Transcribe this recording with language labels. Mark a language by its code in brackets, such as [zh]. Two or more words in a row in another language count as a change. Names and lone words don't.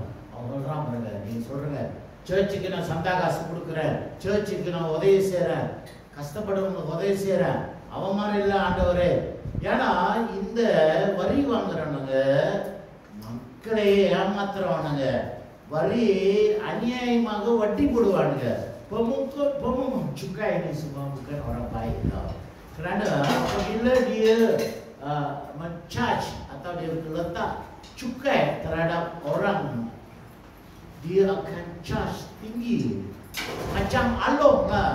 [ta] அவங்க சொல்றான் பாருங்க, நீங்க சொல்றீங்க சர்ச்சுக்கு நான் சந்தா காசு கொடுக்குறேன், சர்ச்சுக்கு நான் உதவி செய்யறேன், கஷ்டப்படுறவங்களுக்கு உதவி செய்யறேன். அவன் மாதிரி இல்லை ஆண்டவரே. ஏன்னா இந்த வரி வாங்குறவனுங்க மக்களை ஏமாத்துறவனுங்க, வரி அநியாயமாக வட்டி போடுவானுங்க. [ms] cukai ini semua bukan orang baik tau. Kerana apabila dia men-charge atau dia letak cukai terhadap orang, dia akan charge tinggi. Macam along lah.